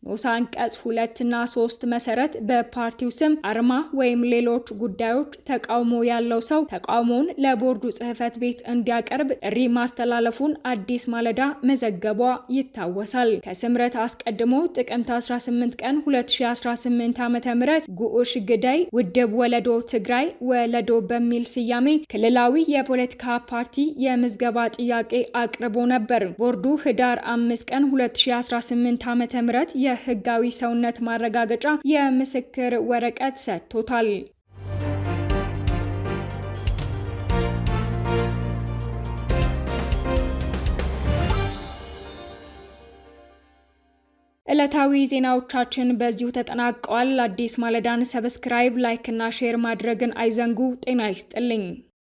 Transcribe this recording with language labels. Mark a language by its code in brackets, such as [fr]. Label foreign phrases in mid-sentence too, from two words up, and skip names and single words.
[am] ንዑስ አንቀጽ 2 እና 3 መሰረት በፓርቲው ስም አርማ ወይም ሌሎች ጉዳዮች ተቃውሞ ተቃውሞ ያለው ሰው ተቃውሞውን ለቦርዱ ጽሕፈት ቤት እንዲያቀርብ ጥሪ ማስተላለፉን አዲስ ማለዳ መዘገቧ ይታወሳል። ከስምረት አስቀድሞ ጥቅምት 18 ቀን 2018 ዓ.ም ጉዑሽ ግዳይ ውድብ ወለዶ ትግራይ ወለዶ በሚል ስያሜ ክልላዊ የፖለቲካ ፓርቲ የምዝገባ ጥያቄ አቅርቦ ነበር። ቦርዱ ህዳር 5 ቀን 2018 ዓ.ም የህጋዊ ሰውነት ማረጋገጫ የምስክር ወረቀት ሰጥቶታል። ዕለታዊ ዜናዎቻችን በዚሁ ተጠናቀዋል። አዲስ ማለዳን ሰብስክራይብ፣ ላይክ እና ሼር ማድረግን አይዘንጉ። ጤና ይስጥልኝ።